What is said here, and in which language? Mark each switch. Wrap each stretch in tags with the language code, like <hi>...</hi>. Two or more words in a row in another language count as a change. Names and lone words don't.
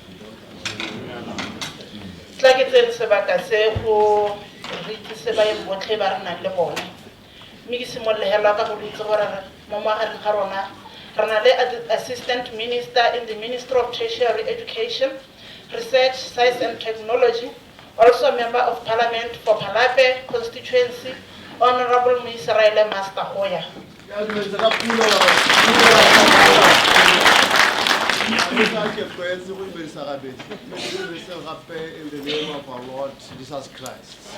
<tn>Tla ke tsene sebaka se go re itse ba e botlhe ba rena le bona. Mme ke simollela ka go itse gore mo magareng ga rona re na le</tn> <en>Assistant Minister in the Ministry of Tertiary Education, Research, Science and Technology, also a Member of Parliament for Palapye constituency, Honorable Israel Master Hoya. In the name of our Lord Jesus Christ.</en>